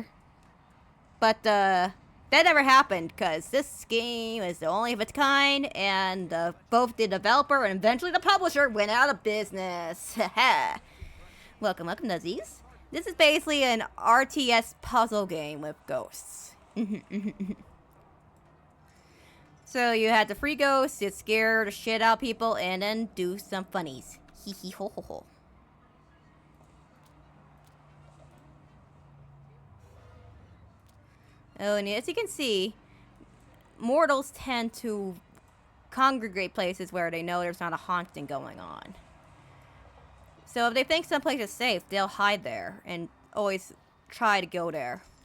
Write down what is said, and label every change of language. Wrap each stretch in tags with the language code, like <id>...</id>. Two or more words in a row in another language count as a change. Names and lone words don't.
<en>But, that never happened because this game is the only of its kind and both the developer and eventually the publisher went out of business. Welcome, Nuzzies. This is basically an RTS puzzle game with ghosts. So you had the free ghosts, you scare the shit out of people, and then do some funnies. Hee hee ho ho ho. Oh, and as you can see, mortals tend to congregate places where they know there's not a haunting going on. So if they think someplace is safe, they'll hide there and always try to go there.</en>